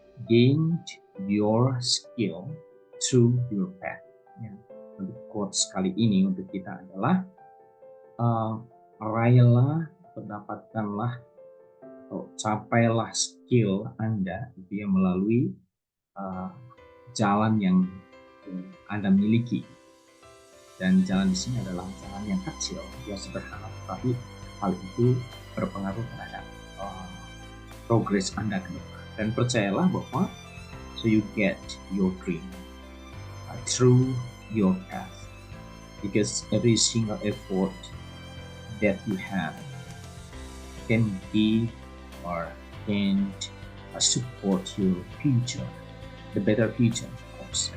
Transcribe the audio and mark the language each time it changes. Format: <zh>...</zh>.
<en>Gain your skill through your path. Ya.</en> <id>Untuk quotes kali ini untuk kita adalah raihlah, dapatkanlah atau capailah skill Anda itu ya melalui jalan yang Anda miliki. Dan jalan di sini adalah jalan yang kecil, yang sederhana, tapi hal itu berpengaruh terhadap progres Anda ke depan. Dan percayalah bahwa</id> <en>so you get your dream through your path, because every single effort that you have can give or can support your future, the better future, of course.</en>